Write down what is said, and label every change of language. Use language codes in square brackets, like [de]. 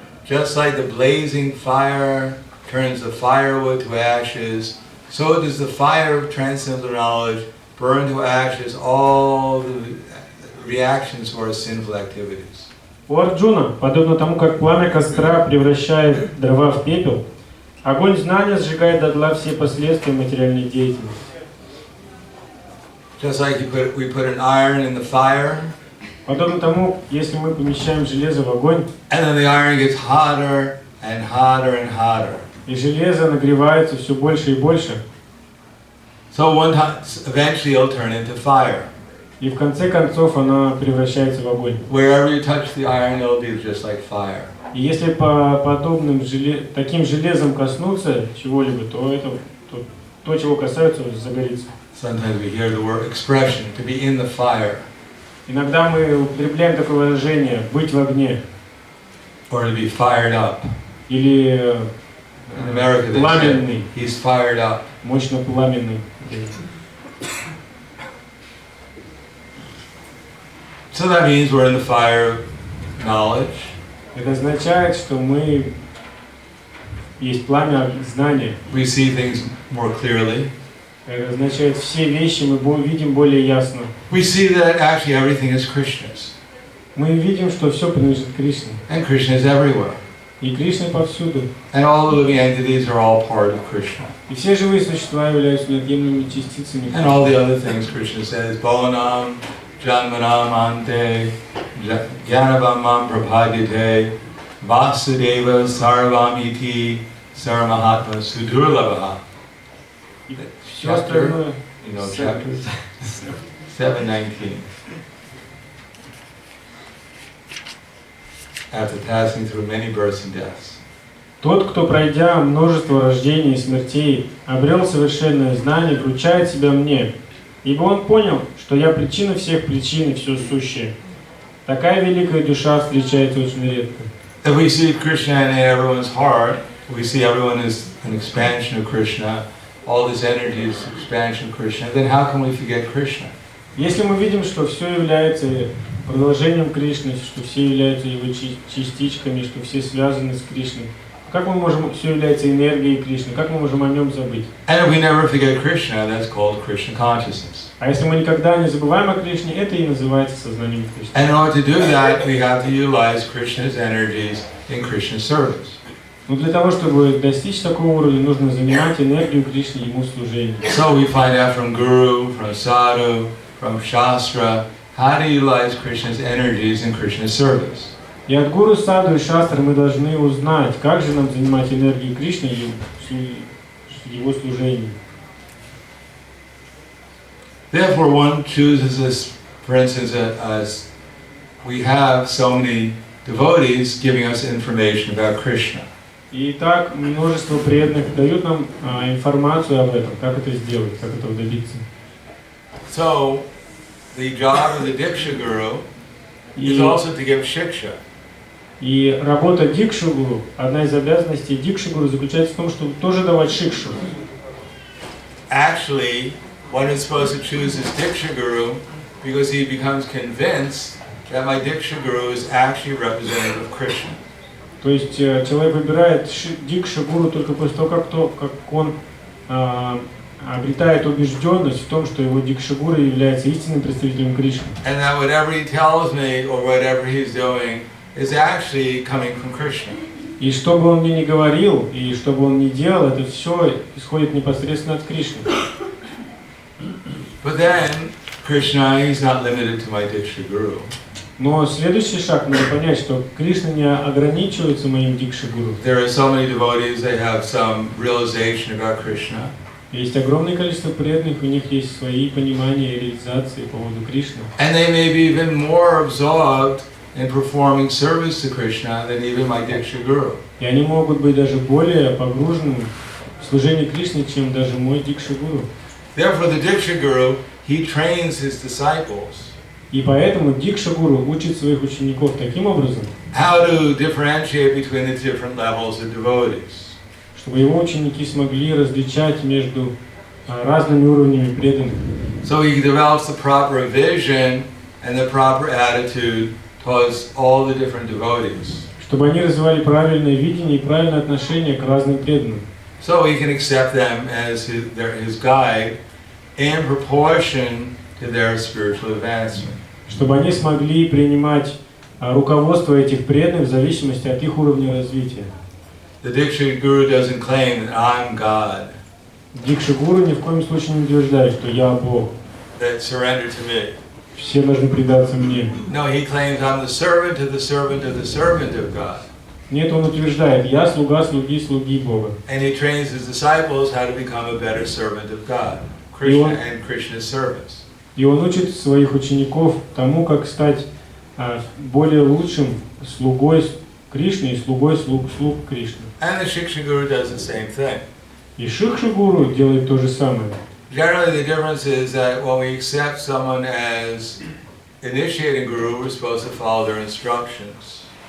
[en] Just like the blazing fire turns the firewood to ashes, so does the fire of transcendental knowledge burn to ashes all the reactions to our sinful activities. [ru] У Арджуна, подобно тому, как пламя костра превращает дрова в пепел, огонь знания сжигает дотла все последствия материальной деятельности. [en] Just like we put an iron in the fire, [ru] Подобно тому, если мы помещаем железо в огонь, [en] and then the iron gets hotter and hotter and hotter. [ru] и железо нагревается все больше и больше, [en] So eventually it'll turn into fire. [ru] и в конце концов она превращается в огонь. [en] Wherever you touch the iron, it'll be just like fire. [ru] И если по подобным таким железом коснуться чего-либо, то, чего касаются, загорится. [en] Sometimes we hear the word expression, to be in the fire. [ru] Иногда мы употребляем такое выражение «быть в огне» [en] Or to be fired up. [ru] или [en] In America they [ru] пламенный, [en] say, he's fired up. [ru] мощно пламенный. [en] So that means we're in the fire of knowledge. [ru] Это означает, что мы есть пламя знания. [en] We see things more clearly. [ru] Это означает, все вещи мы видим более ясно. [en] We see that actually everything is Krishna's. [ru] Мы видим, что все принадлежит Кришне. [en] And Krishna is everywhere. [ru] И Кришна повсюду. [en] And all the living entities are all part of Krishna. [ru] И все живые существа являются неотъемлемыми частицами. [en] And all the other things Krishna says, [sa] Bhavanam, Janmanam, Ante, Jnanabhamam Prapadyate, Vasudeva Sarvamiti, Saramahatma Sudurlabha. [en] Chapter, you know, chapters 7:19. After passing through many births and deaths. [ru] Тот, кто, пройдя множество рождений и смертей, обрел совершенное знание, вручает себя мне, ибо он понял, что я причина всех причин и все сущее. Такая великая душа встречается очень редко. [en] If we see Krishna in everyone's heart, we see everyone is an expansion of Krishna, all this energy is expansion of Krishna, then how can we forget Krishna? [ru] Если мы видим, что все является продолжением Кришны, что все являются его частичками, что все связаны с Кришной, как мы можем, все является энергией Кришны, как мы можем о нем забыть? [en] And if we never forget Krishna, that's called Krishna consciousness. [ru] А если мы никогда не забываем о Кришне, это и называется сознанием Кришны. [en] And in order to do that, we have to utilize Krishna's energies in Krishna's service. [ru] Но для того, чтобы достичь такого уровня, нужно занимать энергию Кришны, ему служение. [en] So we find out from guru, from sadhu, from shastra, how to utilize Krishna's energies in Krishna's service. [ru] И от гуру, саду и шастры мы должны узнать, как же нам занимать энергию Кришны и его служением. [en] Therefore, one chooses this, for instance, as we have so many devotees giving us information about Krishna. [ru] И так множество преданных дают нам информацию об этом, как это сделать, как этого добиться. [en] So, the job of the Diksha Guru is also to give shiksha. [ru] И работа Дикши-гуру, одна из обязанностей Дикши-гуру заключается в том, чтобы тоже давать шикшу. [en] Actually, one is supposed to choose his Diksha Guru because he becomes convinced that my Diksha Guru is actually representative of Krishna. [ru] То есть человек выбирает Дикши-гуру только после того, как он обретает убежденность в том, что его Дикши-гуру является истинным представителем Кришны. [en] And that whatever he tells me or whatever he's doing is actually coming from Krishna. [ru] И что бы он мне ни говорил, и что бы он ни делал, это все исходит непосредственно от Кришны. [en] But then, Krishna, he's not limited to my Diksha Guru. [ru] Но следующий шаг, надо понять, что Кришна не ограничивается моим Дикши-гуру. [en] There are so many devotees, they have some realization about Krishna. [ru] Есть огромное количество преданных, у них есть свои понимания и реализации по поводу Кришны. [en] And they may be even more absorbed in performing service to Krishna than even my Diksha Guru. [ru] И они могут быть даже более погружены в служение Кришне, чем даже мой Дикши-гуру. [en] Therefore, the Diksha Guru, he trains his disciples. [ru] И поэтому Дикши-гуру учит своих учеников таким образом, [en] how to differentiate between the different levels of devotees. [ru] Чтобы его ученики смогли различать между разными уровнями преданных. [en] So he develops the proper vision and the proper attitude towards all the different devotees. [ru] Чтобы они развивали правильное видение и правильное отношение к разным преданным. [en] So he can accept them as his guide in proportion to their spiritual advancement. [ru] Чтобы они смогли принимать руководство этих преданных в зависимости от их уровня развития. [en] The Diksha Guru doesn't claim that I'm God. [ru] Дикши-гуру ни в коем случае не утверждает, что я Бог. [en] That surrender to me. [ru] Все должны предаться мне. [en] No, he claims I'm the servant of the servant of the servant of God. [ru] Нет, он утверждает, я слуга слуги слуги Бога. [en] And he trains his disciples how to become a better servant of God, Krishna and Krishna's service. [ru] И он учит своих учеников тому, как стать более лучшим слугой Кришны и слугой слуг Кришны. [en] And the Shiksha Guru does the same thing. [ru] И Шикша-гуру делает то же самое. [en] Generally, the difference is that when we accept someone as initiating guru, we're supposed to follow their instructions.